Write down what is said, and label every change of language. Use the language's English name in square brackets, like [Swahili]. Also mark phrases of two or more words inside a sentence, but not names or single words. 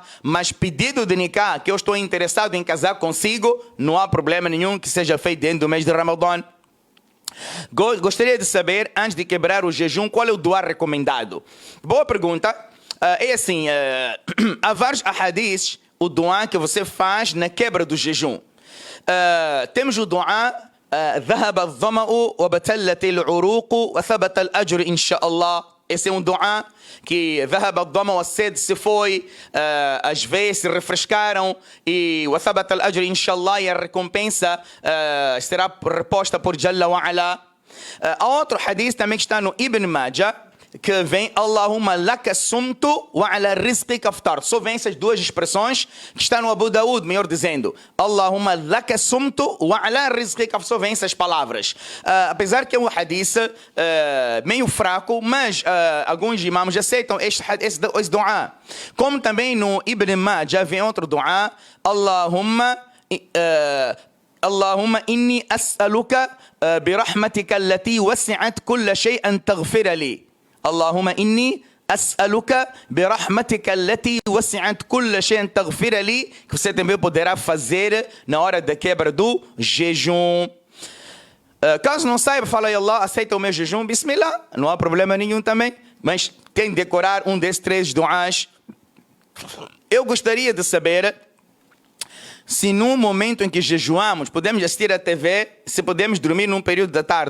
[Portuguese] Mas pedido de nikah, que eu estou interessado em casar consigo, não há problema nenhum que seja feito dentro do mês de Ramadã. Gostaria de saber, antes de quebrar o jejum, qual é o duá recomendado? Boa pergunta. É assim, há vários ahadis, o duá que você faz na quebra do jejum. Temos o duá [Arabic] ذهب الظمأ وبتلت العروق وثبت الأجر إن شاء الله. [Portuguese] Esse é um duá que [Arabic] ذهب الظمأ, [Portuguese] a sede se foi, as veias se refrescaram e [Arabic] وثبت الأجر إن شاء الله, [Portuguese] e a recompensa será reposta por [Arabic] جل وعلا. [Portuguese] Há outro hadith também que está no Ibn Majah, que vem [Arabic] اللهم لك صمت وعلى رزقك أفطرت. [Portuguese] Só vem essas duas expressões que está no Abu Daud, melhor dizendo. [Arabic] اللهم لك صمت وعلى رزقك أفطرت. [Portuguese] Só vem essas palavras. Apesar que é um hadith meio fraco, mas alguns imãs aceitam esse dua. Como também no Ibn Majah vem outro dua. [Arabic] اللهم إني أسألك برحمتك التي وسعت كل شيء تغفر لي. اللهم إني أسألك برحمتك التي وسعت كل شيء تغفر لي, [Portuguese] que você também poderá fazer na hora da quebra do jejum. Caso não saiba, fala aí Allah, aceita o meu jejum, bismillah, não há problema nenhum também, mas tem de decorar um desses 3 duás. Eu gostaria de saber se num momento em que jejuamos, podemos assistir à TV, se podemos dormir num período da tarde.